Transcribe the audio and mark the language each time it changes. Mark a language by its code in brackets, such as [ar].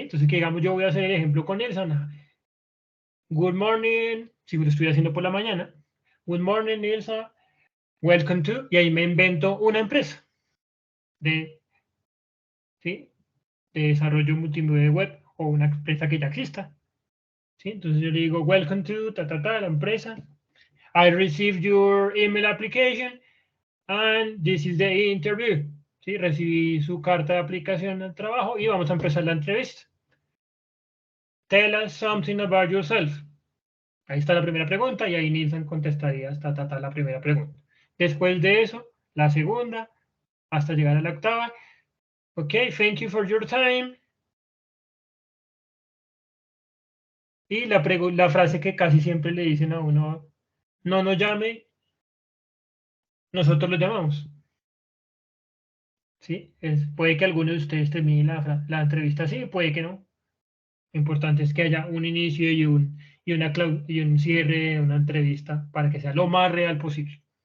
[es] Entonces, que digamos, yo voy a hacer el ejemplo con Elsa. [en] Good morning, [es] si lo estoy haciendo por la mañana. [en] Good morning, Elsa. Welcome to, [es] y ahí me invento una empresa de, ¿sí? De desarrollo multimedia web o una empresa que ya exista, ¿sí? Entonces yo le digo, [en] welcome to, [es] la empresa. [en] I received your email application and this is the interview. [es] ¿Sí? Recibí su carta de aplicación al trabajo y vamos a empezar la entrevista. [en] Tell us something about yourself. [es] Ahí está la primera pregunta y ahí Nilsson contestaría hasta la primera pregunta. Después de eso, la segunda, hasta llegar a la octava. [en] Ok, thank you for your time. [es] Y la frase que casi siempre le dicen a uno, no nos llame, nosotros lo llamamos. ¿Sí? Puede que alguno de ustedes termine la entrevista así, puede que no. Lo importante es que haya un inicio y un cierre de una entrevista para que sea lo más real posible.